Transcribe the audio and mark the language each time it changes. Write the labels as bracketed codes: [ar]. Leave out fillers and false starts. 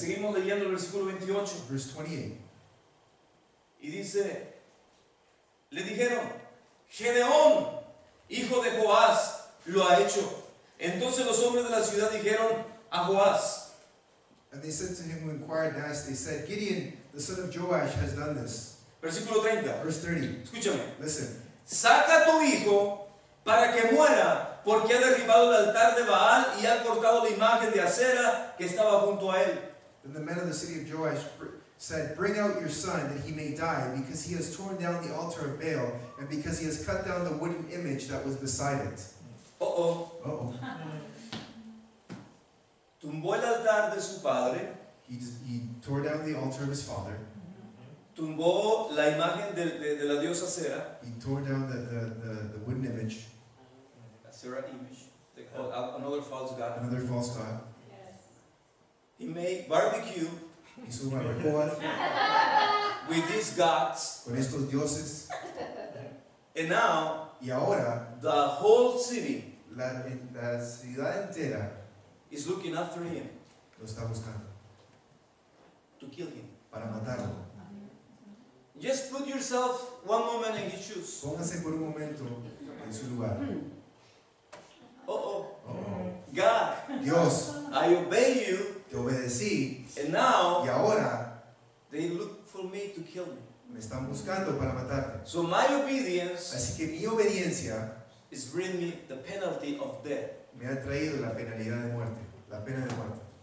[es] seguimos leyendo el versículo 28 [en] verse 28. [es] y dice, le dijeron, Gedeón, hijo de Joás, lo ha hecho. Entonces los hombres de la ciudad dijeron a Joás, [en] And they said to him who inquired and asked, they said, Gideon, the son of Joash, has done this. [es] versículo 30, [en] Verse 30. [es] escúchame, [en] Listen. [es] saca a tu hijo para que muera, porque ha derribado el altar de Baal y ha cortado la imagen de acera que estaba junto a él. [en] Then the men of the city of Joash said, Bring out your son, that he may die, because he has torn down the altar of Baal, and because he has cut down the wooden image that was beside it. Oh, Uh-oh. [es] tumbó el altar de su padre, [en] He tore down the altar of his father. [es] tumbó la imagen de la diosa Sera, [en] He tore down the wooden image, Sera image, they call another false god. another false god. He made barbecue [es] Hizo una barbacoa [en] with these gods, [es] con estos dioses. [en] and now [es] Y ahora [en] the whole city [es] la ciudad entera [en] is looking after him [es] lo está buscando [en] to kill him. [es] para matarlo. [en] Just put yourself one moment in his shoes. [es] Póngase por un momento en su lugar. Oh, Oh, [en] God, [es] Dios, [en] I obey you, [es] te obedecí [en] and now [es] ahora [en] they look for me to kill me. [es] me están buscando para matarte. [en] So my obedience [es] Así que mi obediencia [en] is bringing me the penalty of death. [es] me ha traído la penalidad de muerte, la pena de muerte.